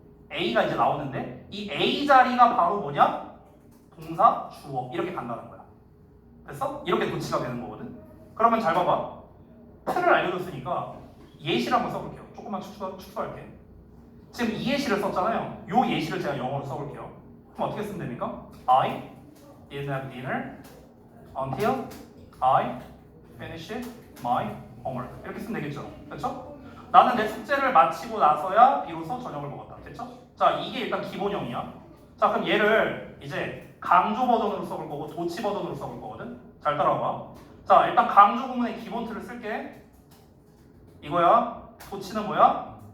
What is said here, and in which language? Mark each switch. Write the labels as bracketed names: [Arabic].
[Korean] A가 이제 나오는데 이 A 자리가 바로 뭐냐? 동사, 주어 이렇게 간다는 거야. 됐어? 이렇게 도치가 되는 거거든. 그러면 잘 봐봐. 틀을 알려줬으니까 예시를 한번 써볼게요. 조금만 축소할게. 지금 이 예시를 썼잖아요. 요 예시를 제가 영어로 써볼게요. 그럼 어떻게 쓰면 됩니까? [English] I didn't have dinner until I finished my homework. [Korean] 이렇게 쓰면 되겠죠. 그렇죠? 나는 내 숙제를 마치고 나서야 비로소 저녁을 먹었다. 됐죠? 자, 이게 일단 기본형이야. 자, 그럼 얘를 이제 강조 버전으로 써볼 거고 도치 버전으로 써볼 거거든. 잘 따라와봐. 자, 일단 강조 구문의 기본 틀을 쓸게. 이거야. 도치는 뭐야?